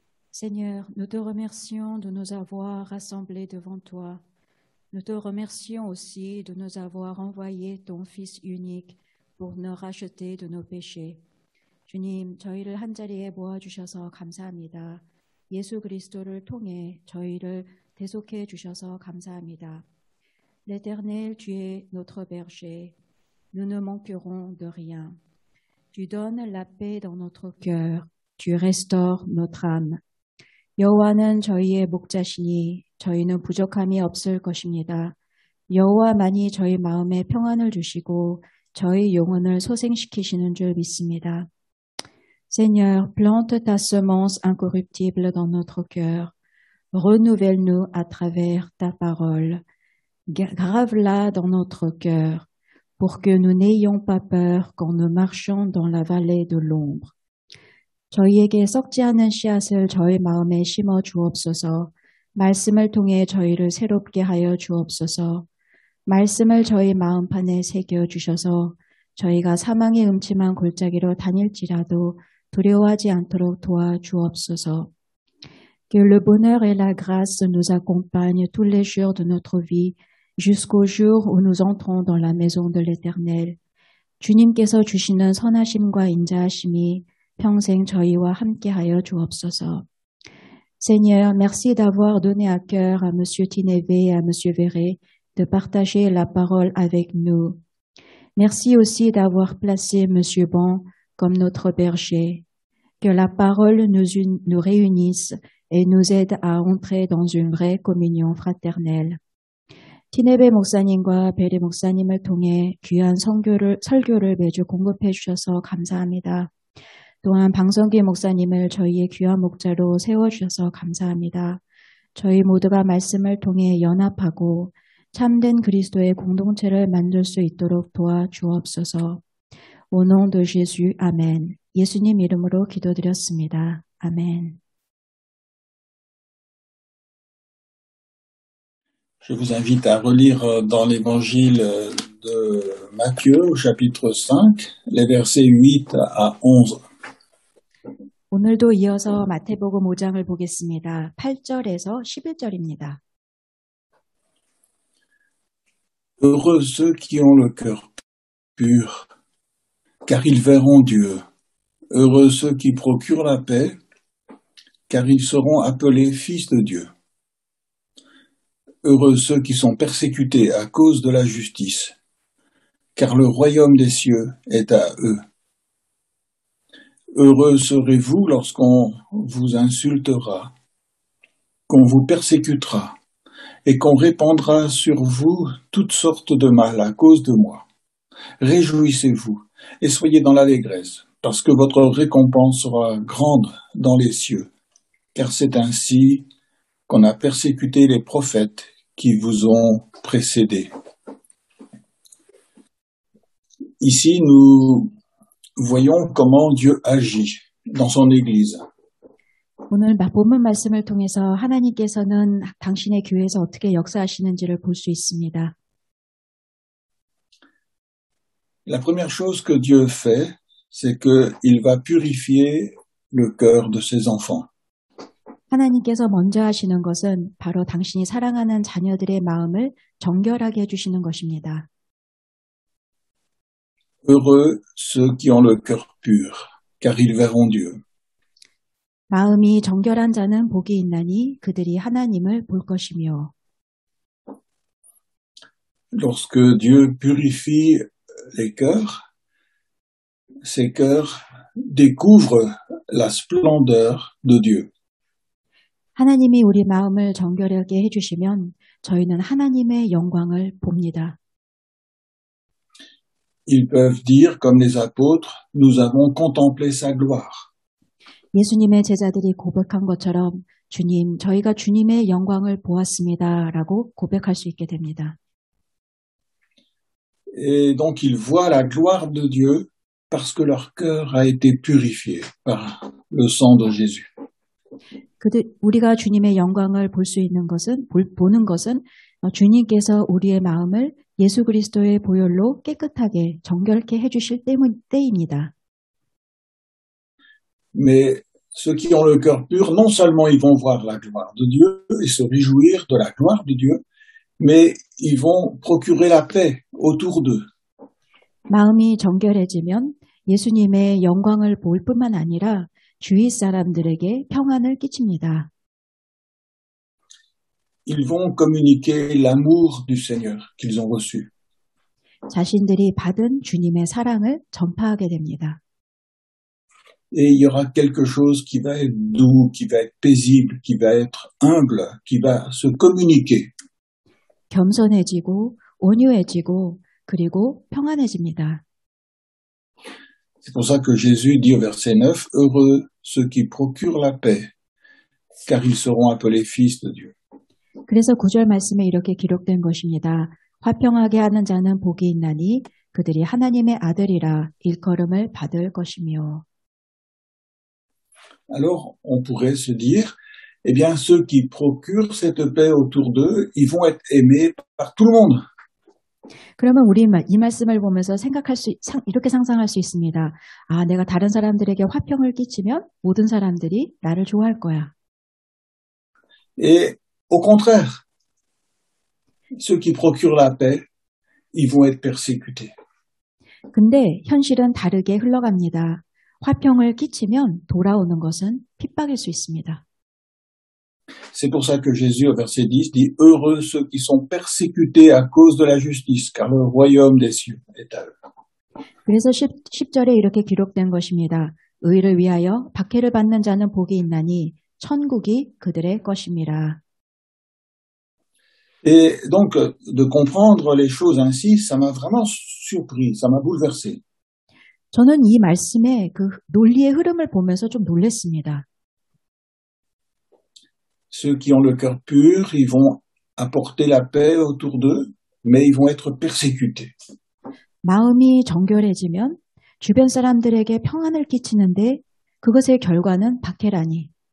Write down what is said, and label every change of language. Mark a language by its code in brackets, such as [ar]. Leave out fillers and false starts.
[fr] Seigneur, nous te remercions de nous avoir rassemblés devant toi. Nous te remercions aussi de nous avoir envoyé ton Fils unique pour nous racheter de nos péchés. [ko] 주님, 저희를 한자리에 모아주셔서 감사합니다. 예수 그리스도를 통해 저희를 대속해 주셔서 감사합니다. [fr] L'Éternel, tu es notre berger. Nous ne manquerons de rien. Tu donnes la paix dans notre cœur. Tu restaures notre âme. [ko] 여호와는 저희의 목자시니 저희는 부족함이 없을 것입니다. 여호와만이 저희 마음에 평안을 주시고 저희 영혼을 소생시키시는 줄 믿습니다. [fr] Seigneur, plante ta semence incorruptible dans notre cœur. Renouvelle-nous à travers ta parole. Grave-la dans notre cœur pour que nous n'ayons pas peur quand nous marchons dans la vallée de l'ombre. [ko] 저희에게 썩지 않은 씨앗을 저희 마음에 심어 주옵소서. 말씀을 통해 저희를 새롭게 하여 주옵소서. 말씀을 저희 마음판에 새겨 주셔서 저희가 사망의 음침한 골짜기로 다닐지라도 두려워하지 않도록 도와 주옵소서. [fr] Que le bonheur et la grâce nous accompagnent tous les jours de notre vie jusqu'au jour où nous entrons dans la maison de l'Éternel. [ko] 주님께서 주시는 선하심과 인자하심이 평생 저희와 함께하여 주옵소서. [fr] Seigneur, merci d'avoir donné à cœur à Monsieur Tineve et à Monsieur Verret de partager la parole avec nous. Merci aussi d'avoir placé Monsieur Bon comme notre berger. Que la parole nous réunisse et nous aide à entrer dans une vraie communion fraternelle. [ko] 티네베 목사님과 베레 목사님을 통해 귀한 설교를 매주 공급해 주셔서 감사합니다. 또한 방성기 목사님을 저희의 귀한 목자로 세워주셔서 감사합니다. 저희 모두가 말씀을 통해 연합하고 참된 그리스도의 공동체를 만들 수 있도록 도와주옵소서. [fr] Au nom de Jésus, 아멘. [ko] 예수님 이름으로 기도드렸습니다. 아멘. [fr] Je vous invite à relire dans l'évangile de Matthieu au chapitre 5, les versets 8 à 11. [ko] 오늘도 이어서 마태복음 5장을 보겠습니다. 8절에서 11절입니다. [fr] Heureux ceux qui ont le cœur pur, car ils verront Dieu. Heureux ceux qui procurent la paix, car ils seront appelés fils de Dieu. Heureux ceux qui sont persécutés à cause de la justice, car le royaume des cieux est à eux. Heureux serez-vous lorsqu'on vous insultera, qu'on vous persécutera, et qu'on répandra sur vous toutes sortes de mal à cause de moi. Réjouissez-vous et soyez dans l'allégresse, parce que votre récompense sera grande dans les cieux, car c'est ainsi qu'on a persécuté les prophètes qui vous ont précédés. Ici, nous voyons comment Dieu agit dans son Église. [ko] 오늘 본문 말씀을 통해서 하나님께서는 당신의 교회에서 어떻게 역사하시는지를 볼 수 있습니다. [fr] La première chose que Dieu fait, c'est qu'il va purifier le cœur de ses enfants. [ko] 하나님께서 먼저 하시는 것은 바로 당신이 사랑하는 자녀들의 마음을 정결하게 해주시는 것입니다. [fr] Heureux ceux qui ont le cœur pur, car ils verront Dieu. [ko] 마음이 정결한 자는 복이 있나니 그들이 하나님을 볼 것이며. [fr] Lorsque Dieu purifie les cœurs, ces cœurs découvrent la splendeur de Dieu. [ko] 하나님이 우리 마음을 정결하게 해주시면 저희는 하나님의 영광을 봅니다. [fr] Ils peuvent dire, comme les apôtres, nous avons contemplé sa gloire. [ko] 예수님의 제자들이 고백한 것처럼 주님, 저희가 주님의 영광을 보았습니다. 라고 고백할 수 있게 됩니다. [fr] Et donc ils voient la gloire de Dieu parce que leur cœur a été purifié par le sang de Jésus. [ko] 우리가 주님의 영광을 볼 수 있는 것은, 보는 것은 주님께서 우리의 마음을 예수 그리스도의 보혈로 깨끗하게 정결케 해주실 때입니다. [fr] Mais ceux qui ont le cœur pur, non seulement ils vont voir la gloire de Dieu et se réjouir de la gloire de Dieu, mais ils vont procurer la paix autour d'eux. [ko] 마음이 정결해지면 예수님의 영광을 볼 뿐만 아니라 주위 사람들에게 평안을 끼칩니다. [fr] Ils vont communiquer l'amour du Seigneur qu'ils ont reçu. [ko] 자신들이 받은 주님의 사랑을 전파하게 됩니다. [fr] Et il y aura quelque chose qui va être doux, qui va être paisible, qui va être humble, qui va se communiquer. [ko] 겸손해지고 온유해지고 그리고 평안해집니다. [fr] C'est pour ça que Jésus dit au verset 9, « Heureux ceux qui procurent la paix, car ils seront appelés fils de Dieu. » [ko] 그래서 9절 말씀에 이렇게 기록된 것입니다. 화평하게 하는 자는 복이 있나니 그들이 하나님의 아들이라 일컬음을 받을 것이며. [fr] Alors, on pourrait se dire, eh bien, ceux qui procurent cette paix autour d'eux, ils vont être aimés par tout le monde. [ko] 그러면 우리 이 말씀을 보면서 이렇게 상상할 수 있습니다. 아, 내가 다른 사람들에게 화평을 끼치면 모든 사람들이 나를 좋아할 거야. [fr] Et au contraire, ceux qui procurent la paix, ils vont être persécutés. [ko] 근데 현실은 다르게 흘러갑니다. 화평을 끼치면 돌아오는 것은 핍박일 수 있습니다. [fr] C'est pour ça que Jésus, au verset 10, dit « Heureux ceux qui sont persécutés à cause de la justice, car le royaume des cieux est à eux. » [ko] 그래서 10절에 이렇게 기록된 것입니다. 의를 위하여 박해를 받는 자는 복이 있나니 천국이 그들의 것임이라. [fr] Et donc, de comprendre les choses ainsi, ça m'a vraiment surpris, ça m'a bouleversé. [ko] 저는 이 말씀의 그 논리의 흐름을 보면서 좀 놀랐습니다. [fr] Ceux qui ont le cœur pur, ils vont apporter la paix autour d'eux, mais ils vont être persécutés. [ko] 마음이 정결해지면 주변 사람들에게 평안을 끼치는데 그것의 결과는 박해라니.